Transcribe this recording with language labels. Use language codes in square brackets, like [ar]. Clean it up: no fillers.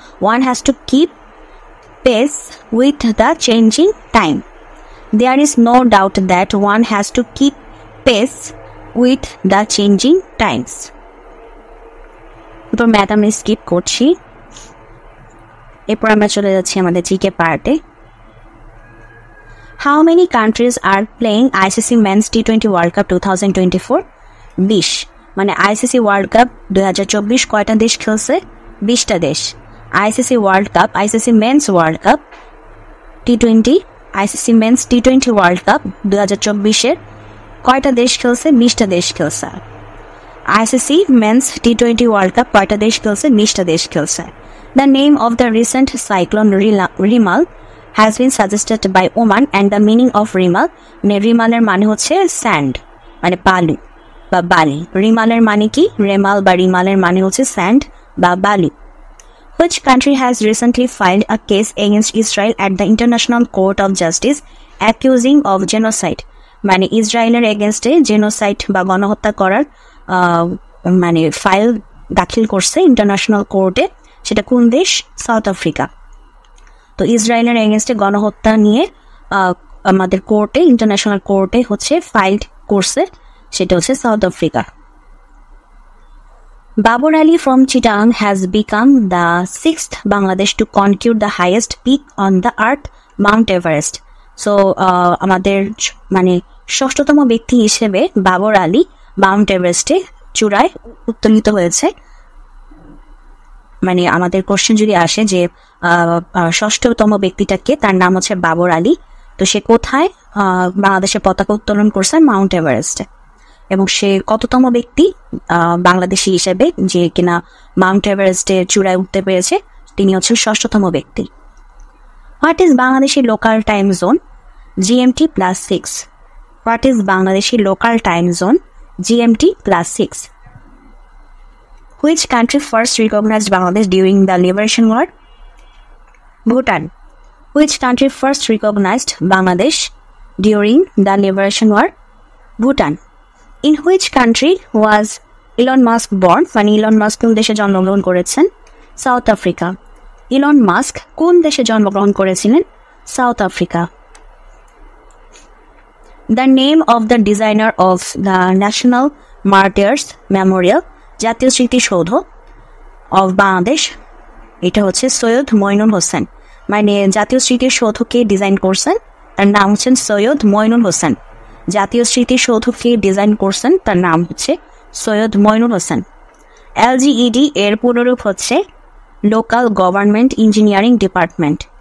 [en] One has to keep pace with the changing time. There is no doubt that one has to keep pace with the changing times. [bn] তো math আমি skip করছি। এরপর আমরা চলে যাচ্ছি আমাদের GK পার্টে। [en] How many countries are playing ICC men's T20 world cup 2024? [bn] 20, মানে আইসিসি ওয়ার্ল্ড কাপ 2024 কয়টা দেশ খেলছে? 20টা দেশ। ICC world cup, ICC men's world cup T20, ICC men's T20 world cup 2024-এর কয়টা দেশ খেলছে? 20টা দেশ খেলছে। ICC men's T20 world cup কয়টা দেশ খেলছে? 20টা দেশ খেলছে। [en] The name of the recent cyclone Rimal has been suggested by Oman, and the meaning of Rimal, [bn] রিমালের মানে হচ্ছে স্যান্ড, মানে বালু বা বালি। রিমালের মানে কি? রেমাল বা রিমালের মানে হচ্ছে স্যান্ড বা বালু। [en] Which country has recently filed a case against Israel at the International Court of Justice accusing of genocide? [bn] মানে ইসরায়েলের এগেনস্টে জেনোসাইড বা গণহত্যা করার মানে ফাইল দাখিল করছে ইন্টারন্যাশনাল কোর্টে। সেটা কোন দেশ? South Africa. তো ইসরায়েলের এগেনস্টে গণহত্যা নিয়ে আমাদের কোর্টে, ইন্টারন্যাশনাল কোর্টে হচ্ছে ফাইল করছে, সেটা হচ্ছে south Africa. [en] Babur Ali from Chittagong has become the 6th Bangladesh to conquer the highest peak on the earth, Mount Everest. [bn] So আমাদের মানে 6ষ্ঠতম ব্যক্তি হিসেবে বাবর আলী মাউন্ট এভারেস্টে চূড়ায় উত্তোলিত হয়েছে। মানে আমাদের কোশ্চেন যদি আসে যে 6ষ্ঠতম ব্যক্তিটাকে, তার নাম হচ্ছে বাবর আলী, তো সে কোথায় বাংলাদেশের পতাকা উত্তোলন করছে? মাউন্ট এভারেস্টে। এবং সে কততম ব্যক্তি বাংলাদেশি হিসেবে যে কিনা মাউন্ট এভারেস্টের চূড়ায় উঠতে পেরেছে? তিনি হচ্ছেন 6ষ্ঠতম ব্যক্তি। [en] What is Bangladeshi local time zone? GMT +6. What is Bangladeshi local time zone? GMT +6. Which country first recognized Bangladesh during the Liberation War? Bhutan. Which country first recognized Bangladesh during the Liberation War? Bhutan. In which country was Elon Musk born? [bn] মানে Elon Musk কোন দেশে জন্মগ্রহণ করেছেন? South Africa. Elon Musk কোন দেশে জন্মগ্রহণ করেছিলেন? South Africa. [en] The name of the designer of the National Martyrs Memorial, [bn] জাতীয় স্মৃতিসৌধ অফ বাংলাদেশ, এটা হচ্ছে সৈয়দ মইনুল হোসেন। মানে জাতীয় স্মৃতিসৌধকে ডিজাইন করছেন, তার নাম হচ্ছেন সৈয়দ মইনুল হোসেন। জাতীয় স্মৃতিসৌধকে ডিজাইন করছেন, তার নাম হচ্ছে সৈয়দ মইনুল হোসেন। LGED এর পুনরূপ হচ্ছে লোকাল গভর্নমেন্ট ইঞ্জিনিয়ারিং ডিপার্টমেন্ট।